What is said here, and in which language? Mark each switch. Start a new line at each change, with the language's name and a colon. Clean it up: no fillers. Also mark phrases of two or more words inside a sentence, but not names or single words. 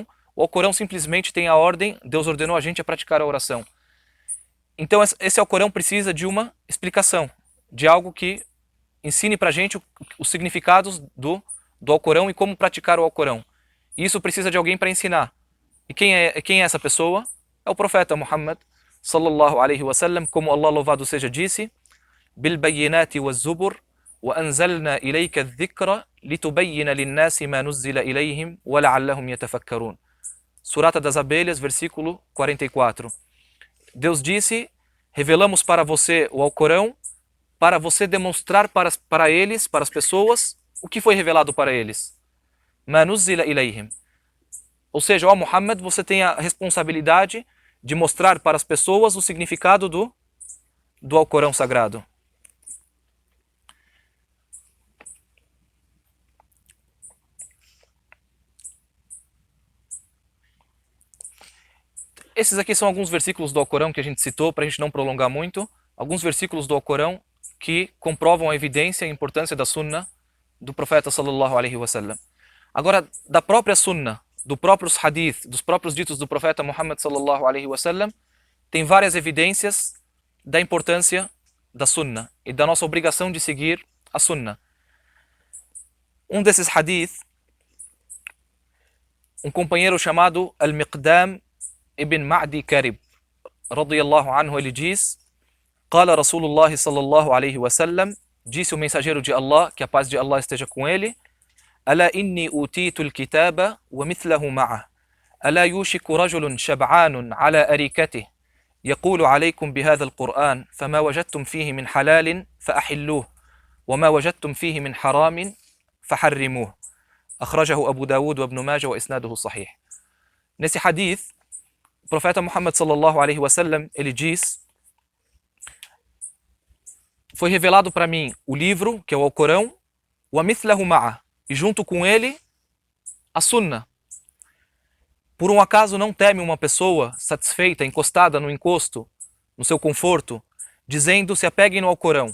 Portuguese: O Alcorão simplesmente tem a ordem, Deus ordenou a gente a praticar a oração. Então esse Alcorão precisa de uma explicação, de algo que ensine pra gente os significados do Alcorão e como praticar o Alcorão. E isso precisa de alguém para ensinar. E quem é essa pessoa? É o profeta Muhammad
Arabic: صلى الله عليه وسلم,
Portuguese: como Allah louvado seja disse:
Arabic: بِالْبَيِّنَاتِ وَالزُّبُرِ وَأَنزَلْنَا إِلَيْكَ الذِّكْرَ لِتُبَيِّنَ لِلنَّاسِ مَا نُزِّلَ إِلَيْهِمْ وَلَعَلَّهُمْ يَتَفَكَّرُونَ.
Portuguese: Surata das Abelhas, versículo 44. Deus disse: revelamos para você o Alcorão para você demonstrar para eles, para as pessoas, o que foi revelado para eles.
Arabic: مَا نُزِّلَ إِلَيْهِمْ.
Portuguese: Ou seja, ó Muhammad, você tem a responsabilidade de mostrar para as pessoas o significado do Alcorão Sagrado. Esses aqui são alguns versículos do Alcorão que a gente citou, para a gente não prolongar muito. Alguns versículos do Alcorão que comprovam a evidência e a importância da Sunnah do profeta
Arabic: صلى الله عليه وسلم.
Portuguese: Agora, da própria Sunnah, dos próprios hadith, dos próprios ditos do profeta Muhammad
Arabic: صلى الله عليه وسلم,
Portuguese: tem várias evidências da importância da Sunnah e da nossa obrigação de seguir a Sunnah. Um desses hadith um companheiro chamado Al-Miqdam ibn Ma'di Karib,
Arabic: رضي الله عنه,
Portuguese: ele diz:
Arabic: قال رسول الله صلى الله عليه وسلم,
Portuguese: disse o mensageiro de Allah, que a paz de Allah esteja com ele:
Arabic: ألا إني أوتيت الكتاب ومثله معه. ألا يوشك رجل شبعان على أريكته. يقول عليكم بهذا القرآن فما وجدتم فيه من حلال فأحلوه وما وجدتم فيه من حرام فحرموه. أخرجه أبو داود وابن ماجه وإسناده صحيح.
Portuguese: Nesse hadith, o profeta Muhammad
Arabic: صلى الله عليه وسلم,
Portuguese: ele diz: foi revelado para mim o livro, que é o Alcorão, o
Arabic: ومثله معه,
Portuguese: e junto com ele a Sunna. Por um acaso não teme uma pessoa satisfeita, encostada no encosto, no seu conforto, dizendo: se apeguem no Alcorão.